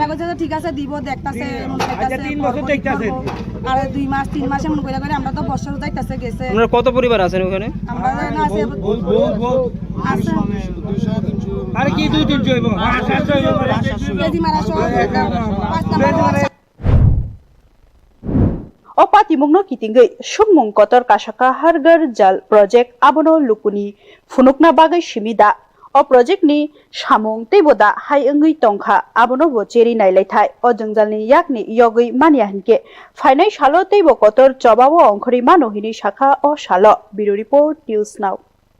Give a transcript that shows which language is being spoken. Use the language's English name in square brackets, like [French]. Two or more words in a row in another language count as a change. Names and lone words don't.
[Bangla] ঠিক আছে দিব দেখতাছে 3 বছর দেখতাছে আর 2 মাস 3 মাস এমন কইরা করে আমরা তো বছর যাইতাছে গেছে আপনারা কত পরিবার আছেন ওখানে আমরা না আছে আছে আরে কি 2-3 হইব 800 হইব বেজি মারা সহ 5 নাম্বার [Kok Borok] opati mungno kitingai sumung kotor kasaka Hargar Jal Project abono lukuni funukna bagai simida o project ni samung teiboda hai angui tongkha abono bo cheri nailai thai o jangjalni yakni yogui mania hinke fainai salo teibo kotor chobawo ongkhori mano hini shakha o salo [English] biro report [Kok Borok] news now